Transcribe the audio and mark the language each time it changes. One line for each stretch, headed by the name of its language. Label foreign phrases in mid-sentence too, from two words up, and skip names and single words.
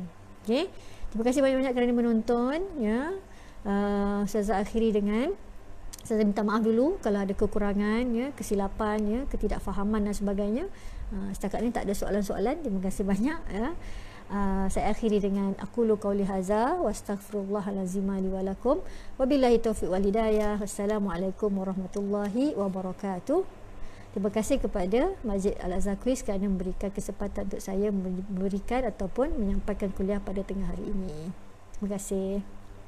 Malay: Okey. Terima kasih banyak-banyak kerana menonton ya. Ustazah akhiri dengan saya minta maaf dulu kalau ada kekurangan ya, kesilapan ya, ketidakfahaman dan sebagainya. Setakat ni tak ada soalan-soalan. Terima kasih banyak ya. Saya akhiri dengan
Arabic: أقول قولي هذا وأستغفر الله العظيم لي ولكم. وبالله التوفيق والهداية. والسلام عليكم ورحمة الله وبركاته.
Malay: Terima kasih kepada Masjid Al-Azhar Quiz kerana memberikan kesempatan untuk saya memberikan ataupun menyampaikan kuliah pada tengah hari ini. Terima kasih.